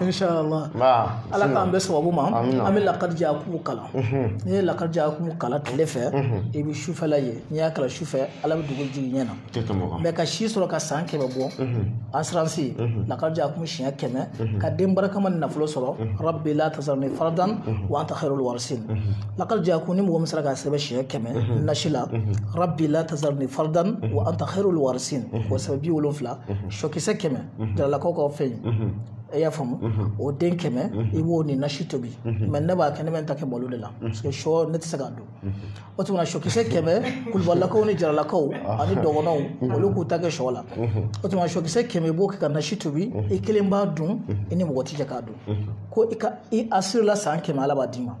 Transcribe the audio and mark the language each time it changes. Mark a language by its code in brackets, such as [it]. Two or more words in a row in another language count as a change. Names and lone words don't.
[bm] inshallah ala k'an bɛɛ sababu ma an bɛ lakadi jaakumu kalan n'i ye lakadi jaakumu kalan tile fɛ i bɛ sufɛla ye n'i y'a kalan sufɛ ala bɛ dugu jigin ɲɛ na mɛ ka si sɔrɔ ka san 100 bɔ assurance lakadi jaakumu siɲɛ 100 ka den barakama ni nafolo sɔrɔ [ar] رب لا تذرني فردا وأنت خير الوارثين [bm] lakadi jaakumu ni mɔgɔ min sera ka sɛbɛn siɲɛ 100 nasi la [ar] رب لا تذرني فردا وأنت خير الوارثين [bm] o sɛbɛn 70 sɔkisɛ 100 jaralakaw ka fɛn e y'a faamu o den 100 i b'o ni nasi tobi mɛ ne b'a kɛ ne bɛ n ta kɛ balo de la [fr] parce que [bm] sɔ ne tɛ se k'a dun o tuma sɔkisɛ 100 kulubalakaw ni jaralakaw ani dɔgɔnɔw olu k'u ta kɛ sɔ la o tuma sɔkisɛ 100 i b'o kɛ ka nasi tobi i kelen b'a dun i ni mɔgɔ tɛ jɛ k'a dun ko i assurela san 100 ala b'a d'i ma